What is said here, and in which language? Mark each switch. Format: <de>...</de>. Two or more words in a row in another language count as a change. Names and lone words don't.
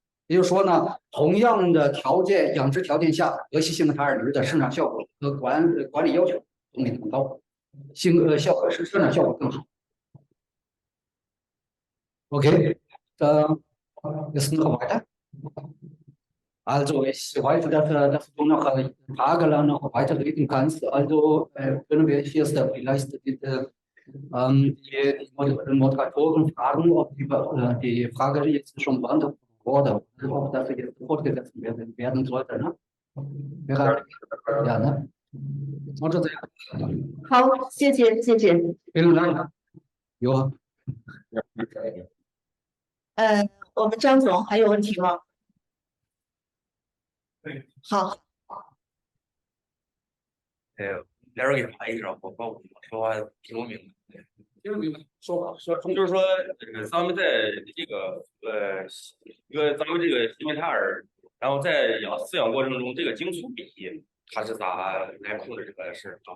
<zh>也就是说呢，同样的养殖条件下，德西辛梅塔尔牛的生产效果和管理要求都没那么高，生产效果更好。</zh> <de>Okay, ist noch weiter? Also ich weiß, dass du noch tagelang noch weiter reden kannst. Also können wir hier vielleicht die Moderatoren fragen, ob die Frage jetzt schon beantwortet wurde, ob das jetzt fortgesetzt werden sollte. Ne? Ja, ne? Also,</de> <zh>好，谢谢。</zh> <de>vielen Dank. Ja.</de> <zh>我们张总还有问题吗？好，来这儿给查一个，我把我说话听不明白。说就是说，咱们在这个咱们这个西梅塔尔，然后在饲养过程中，这个精粗比它是咋来控制这个事啊？</zh>